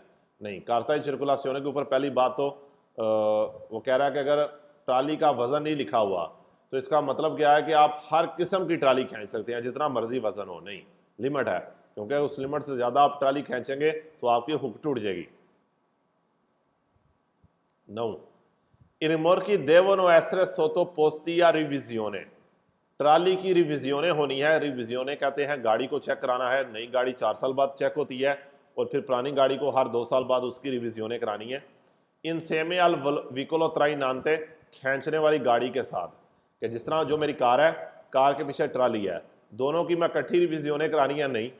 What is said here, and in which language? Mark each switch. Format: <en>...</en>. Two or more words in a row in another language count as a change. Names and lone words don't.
<hi>नहीं,</hi> <it>carta circolazione</it> <hi>के ऊपर पहली बात तो वो कह रहा है कि अगर ट्राली का वजन नहीं लिखा हुआ तो इसका मतलब क्या है कि आप हर किस्म की ट्राली खींच सकते हैं जितना मर्जी वजन हो, नहीं, लिमिट है, क्योंकि उस लिमिट से ज़्यादा आप ट्राली खींचेंगे तो आपकी हुक टूट जाएगी।</hi> <it>9 इन rimorchi devono essere sottoposti a revisione,</it> <hi>ट्राली की रिविजियोने होनी है। रिविजियोने कहते हैं गाड़ी को चेक कराना है, नई गाड़ी 4 साल बाद चेक होती है और फिर पुरानी गाड़ी को हर 2 साल बाद उसकी रिविजियोने करानी है।</hi> <it>insieme al veicolo trainante,</it> <hi>खींचने वाली गाड़ी के साथ, कि जिस तरह जो मेरी कार है, कार के पीछे ट्राली है, दोनों की मैं इकट्ठी रिविजियोने करानी है, नहीं।</hi>